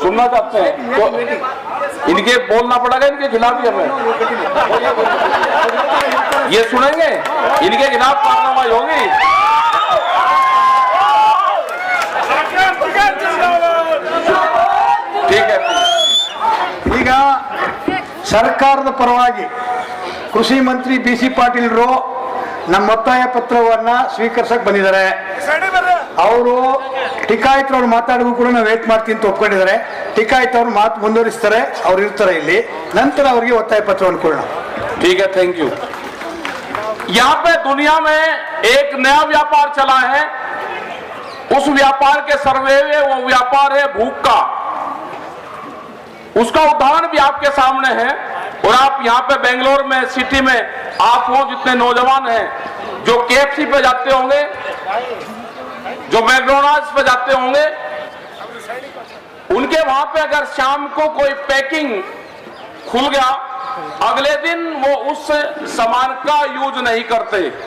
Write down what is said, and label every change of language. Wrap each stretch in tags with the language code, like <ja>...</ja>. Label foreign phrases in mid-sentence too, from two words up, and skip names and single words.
<hi>सुनना चाहते हैं तो इनके बोलना पड़ेगा, इनके खिलाफ ही हमें ये सुनेंगे, इनके खिलाफ कार्रवाई होगी। ठीक है।</hi> <kn>ಈಗ ಸರ್ಕಾರದ ಪರವಾಗಿ ಕೃಷಿ ಮಂತ್ರಿ BC ಪಾಟೀಲ್ರು ನಮ್ಮ ಒತ್ತಾಯ ಪತ್ರವನ್ನ ಸ್ವೀಕರಿಸಕ್ಕೆ ಬಂದಿದ್ದಾರೆ. ಅವರು ಟಿಕಾಯಿತರವ್ರು ಮಾತಾಡೋದು ಕೂಡ ನಾವು ವೇಟ್ ಮಾಡ್ತೀನಿ ಅಂತ ಒಪ್ಕೊಂಡಿದ್ದಾರೆ. ಟಿಕಾಯಿತವ್ರು ಮಾತು ಮುಂದುವರಿಸ್ತಾರೆ, ಅವ್ರು ಇರ್ತಾರೆ ಇಲ್ಲಿ, ನಂತರ ಅವರಿಗೆ ಒತ್ತಾಯ ಪತ್ರವನ್ನು ಕೊಡೋಣ.</kn> <hi>ठीक है,</hi> <en>thank you.</en> <hi>यहाँ पे दुनिया में एक नया व्यापार चला है, उस व्यापार के सर्वे में वो व्यापार है भूख का। उसका उदाहरण भी आपके सामने है। और आप यहाँ पे बेंगलोर में सिटी में आप हो, जितने नौजवान हैं जो KFC पे जाते होंगे, जो मैकडोनाल्ड्स पे जाते होंगे, उनके वहां पे अगर शाम को कोई पैकिंग खुल गया, अगले दिन वो उस सामान का यूज नहीं करते।</hi>